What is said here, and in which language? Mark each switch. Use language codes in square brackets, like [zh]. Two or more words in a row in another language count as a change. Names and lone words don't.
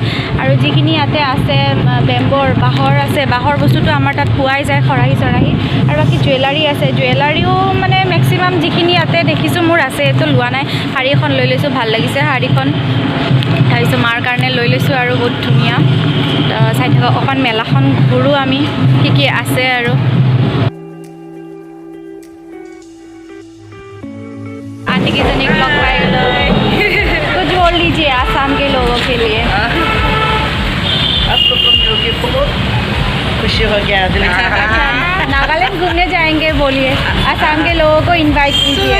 [as] আৰু যিখিনি ইয়াতে আছে বেম্বৰ বাঁহৰ আছে, বাঁহৰ বস্তুটো আমাৰ তাত পোৱাই যায়, খৰাহি চৰাহি। আৰু বাকী জুৱেলাৰী আছে, জুৱেলাৰীও মানে মেক্সিমাম যিখিনি ইয়াতে দেখিছোঁ মোৰ আছে, এইটো লোৱা নাই। শাৰী এখন লৈ লৈছোঁ, ভাল লাগিছে শাৰীখন। তাৰপিছত মাৰ কাৰণে লৈ লৈছোঁ আৰু বহুত ধুনীয়া। চাই থাকক অকণ মেলাখন ঘূৰোঁ আমি, কি আছে আৰু। [hi] आंटी कितनी ब्लॉग पाए कुछ बोल लीजिए आसाम के लोगों के लिए। आप लोग को मिलके बहुत खुशी हो गया। नागालैंड घूमने जाएंगे, बोलिए आसाम के लोगों को इनवाइट कीजिए।